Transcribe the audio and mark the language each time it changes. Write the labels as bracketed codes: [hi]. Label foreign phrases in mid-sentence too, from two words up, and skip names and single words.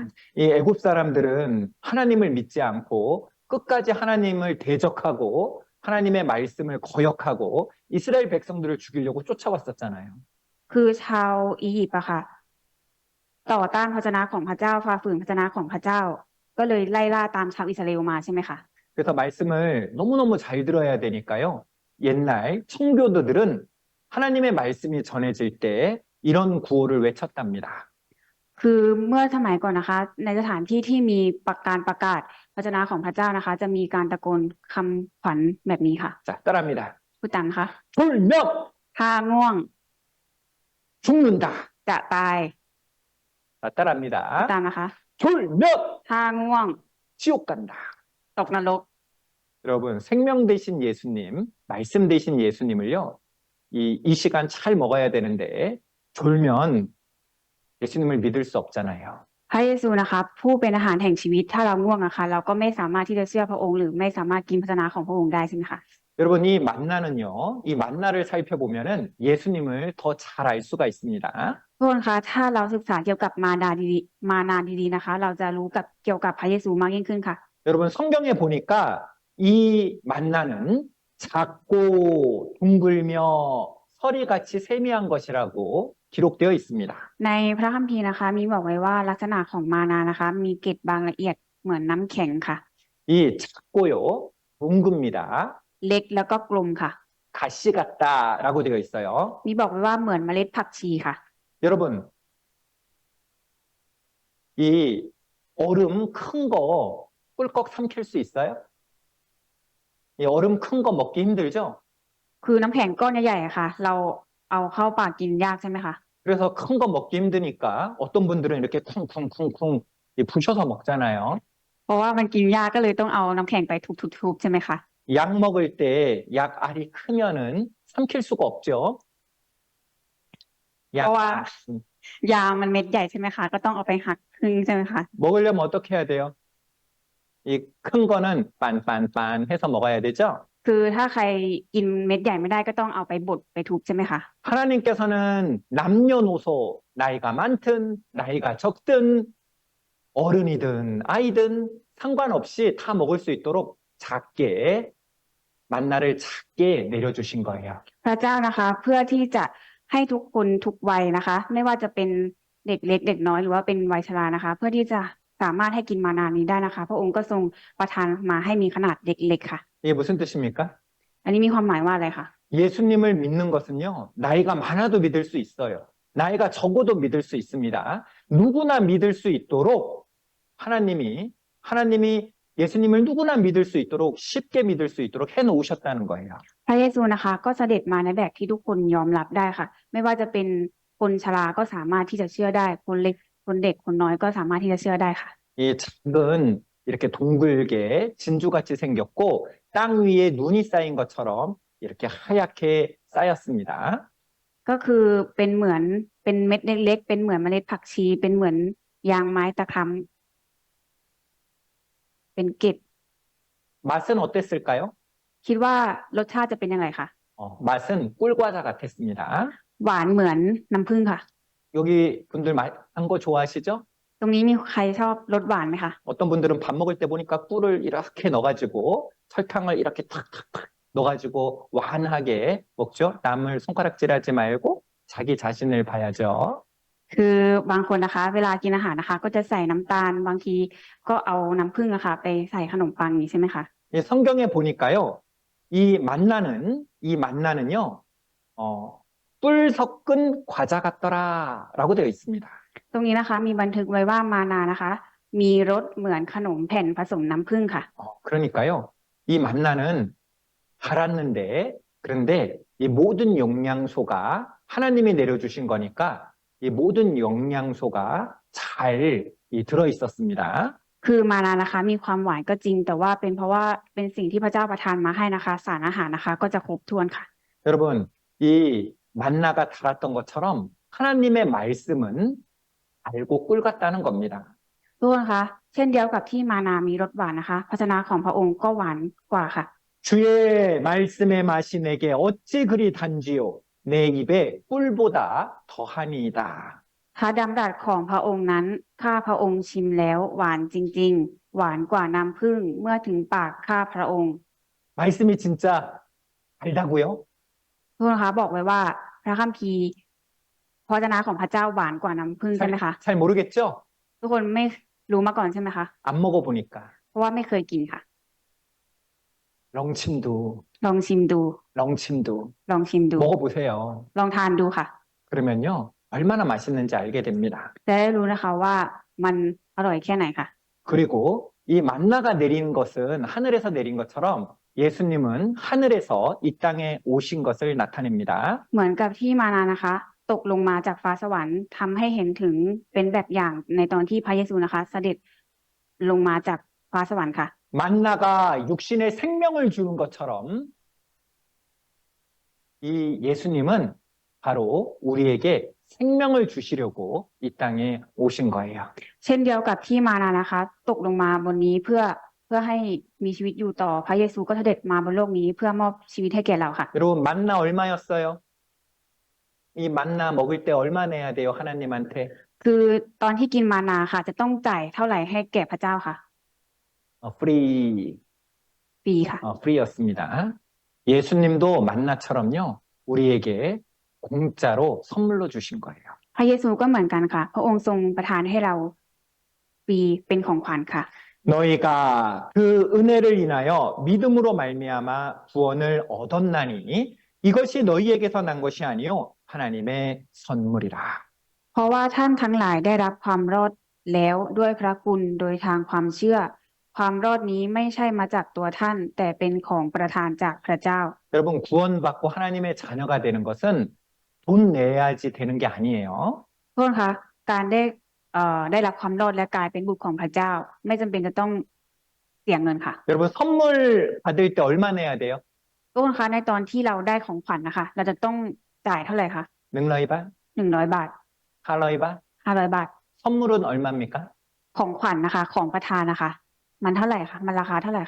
[ko] 이 애굽 사람들은 하나님을 믿지 않고 끝까지 하나님을 대적하고 하나님의 말씀을 거역하고 이스라엘 백성들을 죽이려고 쫓아왔었잖아요. [th] คือชาวอียิปต์อะค่ะ ต่อต้านพระวจนะของพระเจ้าฝ่าฝืนพระวจนะของพระเจ้า ก็เลยไล่ล่าตามชาวอิสราเอลมาใช่ไหมคะ [ko] 그래서 말씀을 너무너무 잘 들어야 되니까요. 옛날 청교도들은 하나님의 말씀이 전해질 때 이런 구호를 외쳤답니다. [th] คือเมื่อสมัยก่อนนะคะ ในสถานที่ที่มีประกาศพระวจนะของพระเจ้านะคะ จะมีการตะโกนคำขวัญแบบนี้ค่ะ [ko] 자, 따라합니다. [th] พูดตามนะคะ [ko] 졸면 [th] ถ้าง่วง [ko] 죽는다. [th] จะตาย [ko] 자, 따라합니다. [th] พูดตามนะคะ [ko] 졸면 [th] ถ้าง่วง [ko] 지옥 간다. [th] ตกนรก [ko] 여러분, 생명 대신 예수님, 말씀 대신 예수님을요, 이 시간 잘 먹어야 되는데, 졸면 예수님을 믿을 수 없잖아요. [th] พระเยซูนะคะผู้เป็นอาหารแห่งชีวิตถ้าเราง่วงนะคะเราก็ไม่สามารถที่จะเชื่อพระองค์หรือไม่สามารถกินพระวจนะของพระองค์ได้ใช่ไหมคะ [ko] 여러분, 이 만나는요, 이 만나를 살펴보면은 예수님을 더 잘 알 수가 있습니다. [th] ทุกคนคะถ้าเราศึกษาเกี่ยวกับมานาดีๆนะคะ เราจะรู้เกี่ยวกับพระเยซูมากยิ่งขึ้นค่ะ [ko] 여러분, 성경에 보니까 이 만나는 작고 둥글며 서리같이 세미한 것이라고 기록되어 있습니다. [th] ในพระคัมภีร์นะคะ มีบอกไว้ว่าลักษณะของมานานะคะ มีเกล็ดบางละเอียดเหมือนน้ำแข็งค่ะ [ko] 이 작고요, 둥급니다. [th] เล็กแล้วก็กลมค่ะ [ko] 가시 같다라고 되어 있어요. [th] มีบอกไว้ว่าเหมือนเมล็ดผักชีค่ะ [ko] 여러분, 이 얼음 큰 거 꿀꺽 삼킬 수 있어요? 이 얼음 큰 거 먹기 힘들죠? [th] คือน้ำแข็งก้อนใหญ่ๆอะค่ะ เราเอาเข้าปากกินยากใช่ไหมคะ [ko] 그래서 큰 거 먹기 힘드니까 어떤 분들은 이렇게 쿵쿵쿵쿵 부셔서 먹잖아요. [th] เพราะว่ามันกินยากก็เลยต้องเอาน้ำแข็งไปทุบๆใช่ไหมคะ [ko] 약 먹을 때 약 알이 크면은 삼킬 수가 없죠. 약 와. [th] ยามันเม็ดใหญ่ใช่ไหมคะ ก็ต้องเอาไปหักครึ่งใช่ไหมคะ [ko] 먹으려면 어떻게 해야 돼요? 이 큰 거는 빤빤빤 해서 먹어야 되죠? [th] คือถ้าใครกินเม็ดใหญ่ไม่ได้ก็ต้องเอาไปบดไปทุบใช่ไหมคะ [ko] 하나님께서는 남녀노소 나이가 많든 나이가 적든 어른이든 아이든 상관없이 다 먹을 수 있도록 작게 만나를 작게 내려주신 거예요. [th] พระเจ้านะคะ เพื่อที่จะให้ทุกคนทุกวัยนะคะ ไม่ว่าจะเป็นเด็กเล็กเด็กน้อยหรือว่าเป็นวัยชรานะคะ เพื่อที่จะสามารถให้กินมานานี้ได้นะคะ พระองค์ก็ทรงประทานมาให้มีขนาดเล็กๆค่ะ [ko] 이게 무슨 뜻입니까? [th] อันนี้มีความหมายว่าอะไรคะ [ko] 예수님을 믿는 것은요, 나이가 많아도 믿을 수 있어요. 나이가 적어도 믿을 수 있습니다. 누구나 믿을 수 있도록 하나님이 예수님을 누구나 믿을 수 있도록 쉽게 믿을 수 있도록 해 놓으셨다는 거예요. [th] พระเยซูนะคะ ก็เสด็จมาในแบบที่ทุกคนยอมรับได้ค่ะ ไม่ว่าจะเป็นคนชราก็สามารถที่จะเชื่อได้ คนเล็กคนเด็กคนน้อยก็สามารถที่จะเชื่อได้ค่ะ [ko] 이 작은 이렇게 동글게 진주같이 생겼고 땅 위에 눈이 쌓인 것처럼 이렇게 하얗게 쌓였습니다. [th] ก็คือเป็นเหมือนเป็นเม็ดเล็กๆเป็นเหมือนเมล็ดผักชี เป็นเหมือนยางไม้ตะคร้เป็นเกล็ด [ko] 맛은 어땠을까요? [th] คิดว่ารสชาติจะเป็นยังไงคะ [ko] 맛은 꿀과자 같았습니다. [th] หวานเหมือนน้ำผึ้งค่ะ [ko] 여기 분들 단 거 좋아하시죠? [th] ตรงนี้มีใครชอบรสหวานไหมคะ [ko] 어떤 분들은 밥 먹을 때 보니까 꿀을 이렇게 넣어가지고 설탕을 이렇게 탁탁탁 넣어가지고 완하게 먹죠. 남을 손가락질하지 말고 자기 자신을 봐야죠. [th] คือบางคนนะคะ เวลากินอาหารนะคะ ก็จะใส่น้ำตาลบางทีก็เอาน้ำผึ้งนะคะไปใส่ขนมปังนี้ใช่ไหมคะ [ko] 이 성경에 보니까요, 이 만나는요, 꿀 섞은 과자 같더라라고 되어 있습니다. [th] ตรงนี้นะคะ มีบันทึกไว้ว่ามานานะคะ มีรสเหมือนขนมแผ่นผสมน้ำผึ้งค่ะ [ko] 그러니까요, 이 만나는 달았는데, 그런데 이 모든 영양소가 하나님이 내려주신 거니까 이 모든 영양소가 잘 들어 있었습니다. [th] คือมานานะคะ มีความหวานก็จริง แต่ว่าเป็นเพราะว่าเป็นสิ่งที่พระเจ้าประทานมาให้นะคะ สารอาหารนะคะ ก็จะครบถ้วนค่ะ [ko] 여러분, 이 만나가 달았던 것처럼 하나님의 말씀은 달고 꿀 같다는 겁니다. [th] ทุกคนคะ เช่นเดียวกับที่มานามีรสหวานนะคะพระชนะของพระองค์ก็หวานกว่าค่ะ [ko] 주의 말씀의 맛이 내게 어찌 그리 단지요? 내 입에 꿀보다 더하니이다. [th] พระดำรัสของพระองค์นั้นข้าพระองค์ชิมแล้วหวานจริงๆ หวานกว่าน้ำผึ้งเมื่อถึงปากข้าพระองค์ [ko] 말씀이 진짜 달다고요? [th] ทุกคนคะบอกไว้ว่าพระคัมภีร์พระวจนะของพระเจ้าหวานกว่าน้ำผึ้งใช่ไหมคะ [ko] 잘 모르겠죠? [th] ทุกคนไม่รู้มาก่อนใช่ไหมคะ [ko] 안 먹어보니까. [th] เพราะว่าไม่เคยกินค่ะ ลองชิมดู, ลองชิมดู ลองชิมดู ลองชิมดู [ko] 먹어보세요. [th] ลองทานดูค่ะ [ko] 그러면요, 얼마나 맛있는지 알게 됩니다. [th] จะได้รู้นะคะว่ามันอร่อยแค่ไหนค่ะ [ko] 그리고 이 만나가 내린 것은 하늘에서 내린 것처럼 예수님은 하늘에서 이 땅에 오신 것을 나타냅니다. [th] เหมือนกับที่มานานะคะ ตกลงมาจากฟ้าสวรรค์ทำให้เห็นถึงเป็นแบบอย่างในตอนที่พระเยซูนะคะ เสด็จลงมาจากฟ้าสวรรค์ค่ะ [ko] 만나가 육신의 생명을 주는 것처럼 이 예수님은 바로 우리에게 생명을 주시려고 이 땅에 오신 거예요. [th] เช่นเดียวกับที่มานานะคะ ตกลงมาบนนี้เพื่อให้มีชีวิตอยู่ต่อพระเยซูก็เสด็จมาบนโลกนี้เพื่อมอบชีวิตให้แก่เราค่ะ [ko] 여러분 만나 얼마였어요? 이 만나 먹을 때 얼마 내야 돼요, 하나님한테? [th] คือตอนที่กินมานาค่ะ จะต้องจ่ายเท่าไหร่ให้แก่พระเจ้าค่ะ [ko] 프리, [th] ฟรีค่ะ [ko] 프리였습니다. 예수님도 만나처럼요, 우리에게 공짜로 선물로 주신 거예요. [th] พระเยซูก็เหมือนกันค่ะ พระองค์ทรงประทานให้เราฟรีเป็นของขวัญค่ะ [ko] 너희가 그 은혜를 인하여 믿음으로 말미암아 구원을 얻었나니 이것이 너희에게서 난 것이 아니요 하나님의 선물이라. [th] เพราะว่าท่านทั้งหลายได้รับความรอดแล้วด้วยพระคุณโดยทางความเชื่อ ความรอดนี้ไม่ใช่มาจากตัวท่าน แต่เป็นของประทานจากพระเจ้า [ko] 여러분 구원받고 하나님의 자녀가 되는 것은 돈 내야지 되는 게 아니에요. [th] โทษคะการได้รับความรอดและกลายเป็นบุตรของพระเจ้า ไม่จำเป็นจะต้องเสียเงินค่ะ [ko] 여러분 선물 받을 때 얼마 내야 돼요? [th] โทษคะในตอนที่เราได้ของขวัญนะคะ เราจะต้องจ่ายเท่าไหร่คะ หนึ่งร้อยบาท? 100 บาท ห้าร้อยบาท? 500 บาท [ko] 선물은 얼마입니까? [th] ของขวัญนะคะ ของประทานนะคะ มันเท่าไหร่คะมันราคาเท่าไหร่คะ